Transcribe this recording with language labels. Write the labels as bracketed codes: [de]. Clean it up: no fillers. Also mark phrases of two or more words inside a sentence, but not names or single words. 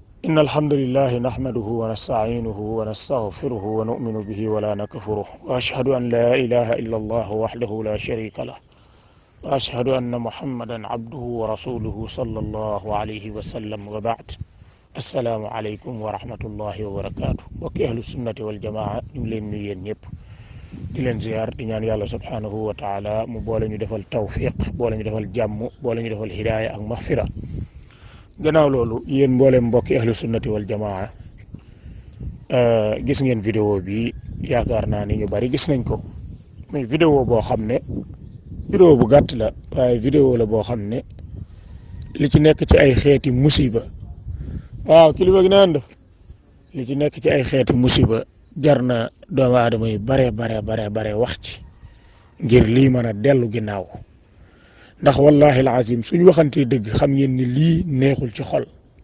[ar] إن الحمد لله نحمده ونستعينه ونستغفره ونؤمن به ولا نكفره وأشهد أن لا إله إلا الله وحده لا شريك له وأشهد أن محمدا عبده ورسوله صلى الله عليه وسلم وبعد السلام عليكم ورحمة الله وبركاته وكي أهل السنة والجماعة نملين نيين يب [wo] di leen ziar di ñaan yàlla [ar] سبحانه وتعالى [wo] mu boole ñu defal tawfiq boole ñu defal jàmm boole ñu defal hidaaya ak maghfira gannaaw loolu yéen mboolem mbokki [ar] أهل السنة والجماعة [wo] gis ngeen vidéo bi yaakaar naa ni ñu bari gis nañ ko mais vidéo boo xam ne vidéo bu gàtt la waaye vidéo la boo xam ne li ci nekk ci ay xeeti musiba waaw kilifa gi naan def li ci nekk ci ay xeeti musiba jar na doomu aadama yi bare wax ci ngir lii mën a dellu ginnaaw ndax [ar] والله العظيم [wo] suñ waxantee dëgg xam ngeen ni lii neexul ci xol